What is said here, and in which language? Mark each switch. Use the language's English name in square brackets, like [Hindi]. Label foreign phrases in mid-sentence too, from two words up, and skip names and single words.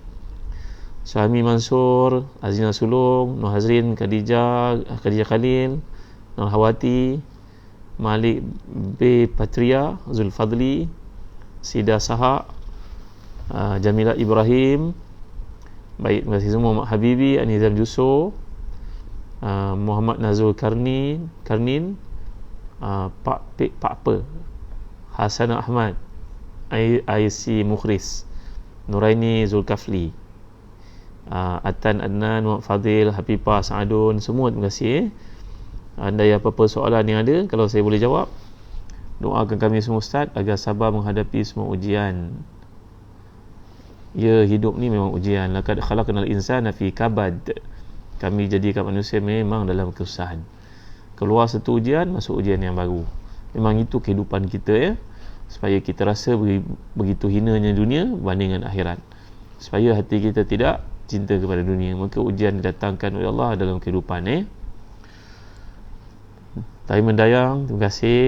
[Malay] Suami Mansur, Azina Sulong, Nur Hazrin, Khadijah Khalil, Nur Hawati, Malik B. Patria, Zulfadli, Sida Sahak, Jamila Ibrahim. Baik, terima kasih semua. Mak Habibi, Anizam Juso, Muhammad Nazul Karnin, Pak Pe, Hasan Ahmad, IC Mukhris, Nuraini Zulkafli, Atan Adnan, Muhammad Fadil, Hafifah Sa'adun, semua terima kasih. Andai apa-apa soalan yang ada, kalau saya boleh jawab, doakan kami semua Ustaz agar sabar menghadapi semua ujian. Ya, hidup ni memang ujian. [Arabic] لقد خلقنا الإنسان في كبد. [Malay] Kami jadikan manusia memang dalam kesusahan. Keluar satu ujian, masuk ujian yang baru. Memang itu kehidupan kita, ya. Supaya kita rasa begitu hinanya dunia banding dengan akhirat. Supaya hati kita tidak cinta kepada dunia. Maka ujian didatangkan oleh Allah dalam kehidupan, Taiman Dayang, terima kasih.